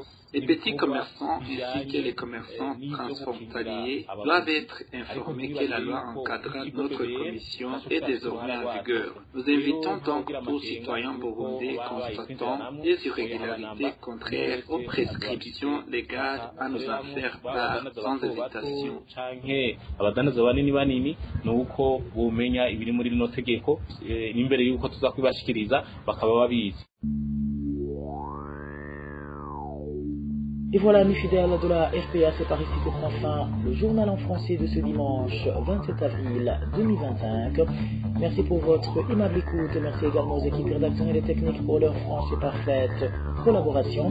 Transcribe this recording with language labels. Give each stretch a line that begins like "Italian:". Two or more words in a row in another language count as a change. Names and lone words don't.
French: Les petits commerçants ainsi que les commerçants transfrontaliers doivent être informés que la loi encadrant notre commission est désormais en vigueur. Nous invitons donc tous citoyens burundais constatant des irrégularités contraires aux prescriptions légales à nous en faire part sans hésitation.
Rundi: abadandaza banini banini nuko bumenya ibiri muri rino tegeko imbere yuko tuza kubashikiriza bakaba babizi.
French: Et voilà, mes fidèles de la RPA, c'est par ici que prend fin le journal en français de ce dimanche 27 avril 2025. Merci pour votre aimable écoute. Merci également aux équipes rédactionnelles et techniques pour leur franche et parfaite collaboration.